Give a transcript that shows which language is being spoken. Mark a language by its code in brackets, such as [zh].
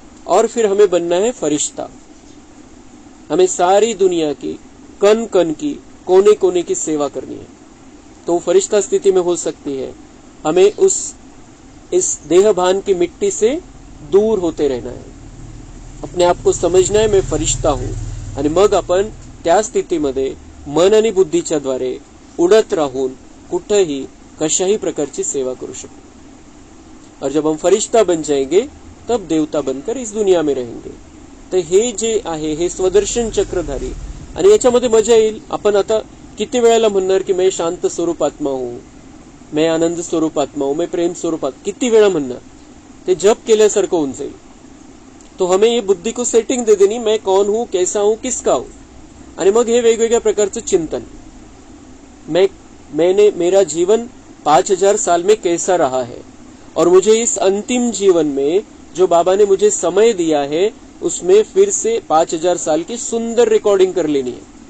[hi] और फिर हमें बनना है फरिश्ता. हमें सारी दुनिया की कण कण की, कोने कोने की सेवा करनी है. तो फरिश्ता स्थिति में हो सकती है. हमें इस देहभान की मिट्टी से दूर होते रहना है. अपने आप को समझना है मैं फरिश्ता हूं [mr] आणि मग आपण त्या स्थितीमध्ये मन आणि बुद्धीच्या द्वारे उडत राहून कुठेही कशाही प्रकारची सेवा करू शकतो. [hi] और जब हम फरिश्ता बन जाएंगे तब देवता बनकर इस दुनिया में रहेंगे. [mr] तर हे जे आहे हे स्वदर्शन चक्रधारी आणि याच्यामध्ये मजा येईल. आपण आता किती वेळेला म्हणणार की [hi] मैं शांत स्वरूप आत्मा [mr] हूं, मैं आनंद स्वरूप आत्मा हूं, मैं प्रेम स्वरूप आत्मा, किती वेळा म्हणणार. ते जप केल्यासारखं होऊन जाईल. [hi] तो हमें ये बुद्धि को सेटिंग दे देनी, मैं कौन हूं, कैसा हूं, किसका हूं. [mr] आणि मग हे वेगवेगळ्या प्रकारचं चिंतन, [hi] मैंने मेरा जीवन 5000 साल में कैसा रहा है और मुझे इस अंतिम जीवन में जो बाबा ने मुझे समय दिया है उसमें फिर से 5000 साल की सुंदर रिकॉर्डिंग कर लेनी है.